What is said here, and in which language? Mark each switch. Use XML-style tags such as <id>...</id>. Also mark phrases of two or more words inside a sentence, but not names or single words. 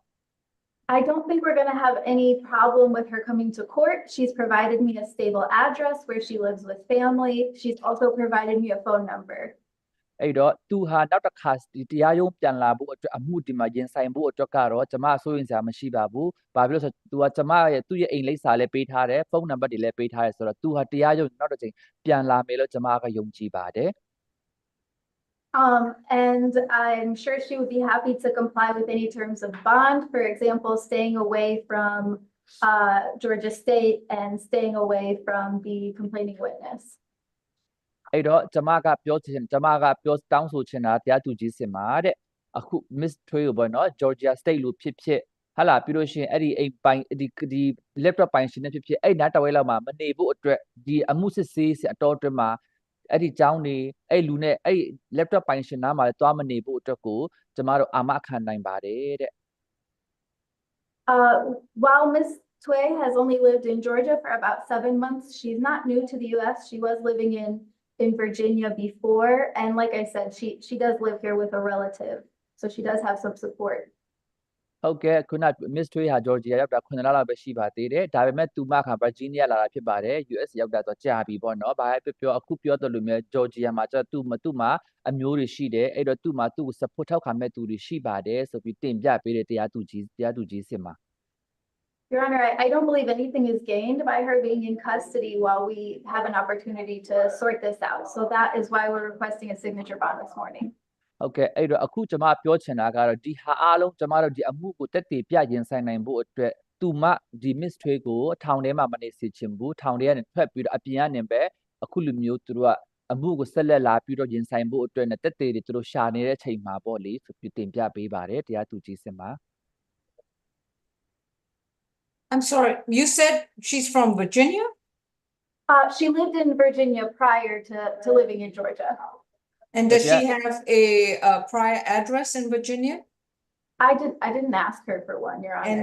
<en>I don't think we're going to have any problem with her coming to court. She's provided me a stable address where she lives with family. She's also provided me a phone number.</en> <my>အဲ့တော့သူဟာနောက်တစ်ခါဒီတရားရုံးပြန်လာဖို့အတွက်အမှုဒီမှာရင်ဆိုင်ဖို့အတွက်ကတော့ကျမစိုးရင်စရာမရှိပါဘူး။ဘာဖြစ်လို့ဆိုသူကကျမရဲ့သူ့ရဲ့အိမ်လိပ်စာလည်းပေးထားတယ်ဖုန်းနံပါတ်တွေလည်းပေးထားတယ်ဆိုတော့သူဟာတရားရုံးနောက်တစ်ချိန်ပြန်လာမယ်လို့ကျမကယုံကြည်ပါတယ်</my> <en>And I'm sure she would be happy to comply with any terms of bond. For example, staying away from Georgia State and staying away from the complaining witness.</en> <my>အဲ့တော့ကျမကပြောတောင်းဆိုချင်တာတရားသူကြီးစင်မှာတဲ့အခု Miss Tway ကိုပေါ့နော် Georgia State လို့ဖြစ်ဟာလာပြီးလို့ရှိရင်အဲ့ဒီအိမ်ပိုင်ဒီ laptop ပိုင်ရှင်နဲ့ဖြစ်အဲ့နားတဝဲလောက်မှာမနေဖို့အတွက်ဒီအမှုစစ်ဆေးအတော်အတွင်းမှာအဲ့ဒီကျောင်းနေအဲ့လူနဲ့အဲ့ laptop ပိုင်ရှင်နားမှာသွားမနေဖို့အတွက်ကိုကျမတို့အာမခံနိုင်ပါတယ်တဲ့</my> <en>While Ms. Tway has only lived in Georgia for about 7 months, she's not new to the US. She was living in Virginia before, and like I said, she does live here with a relative, so she does have some support.</en> <my>ဟုတ်ကဲ့ခုန Miss Tway ဟာ Georgia ရောက်တာ9လလောက်ပဲရှိပါသေးတယ်ဒါပေမဲ့သူမက Virginia လာတာဖြစ်ပါတယ် US ရောက်တာတော့ကြာပြီပေါ့နော်ဘာပဲပြောအခုပြောတယ်လို့မျိုး Georgia မှာကျသူ့မှာအမျိုးတွေရှိတယ်အဲ့တော့သူ့မှာသူ့ကို support ထောက်ခံမဲ့သူတွေရှိပါတယ်ဆိုပြီးတင်ပြပေးတဲ့တရားသူကြီးစစ်မှာ</my> <en>Your Honor, I don't believe anything is gained by her being in custody while we have an opportunity to sort this out. So that is why we're requesting a signature bond this morning.</en> <my>ဟုတ်ကဲ့အဲ့တော့အခုကျွန်မပြောချင်တာကတော့ဒီဟာအားလုံးကျွန်မတို့ဒီအမှုကိုတက်တည်ပြရင်ဆိုင်နိုင်ဖို့အတွက်သူမဒီ Miss Tway ကိုထောင်ထဲမှာမနေစေချင်ဘူးထောင်ထဲကနေထွက်ပြီးတော့အပြင်ကနေပဲအခုလိုမျိုးသူတို့ကအမှုကိုဆက်လက်လာပြီးတော့ရင်ဆိုင်ဖို့အတွက်နဲ့တက်တည်တွေသူတို့ရှာနေတဲ့အချိန်မှာပေါ့လေဆိုပြီးတင်ပြပေးပါတယ်တရားသူကြီးစစ်မှာ</my> <en>I'm sorry, you said she's from Virginia? She lived in Virginia prior to living in Georgia. And does she have a prior address in Virginia? I didn't ask her for one, Your Honor.</en>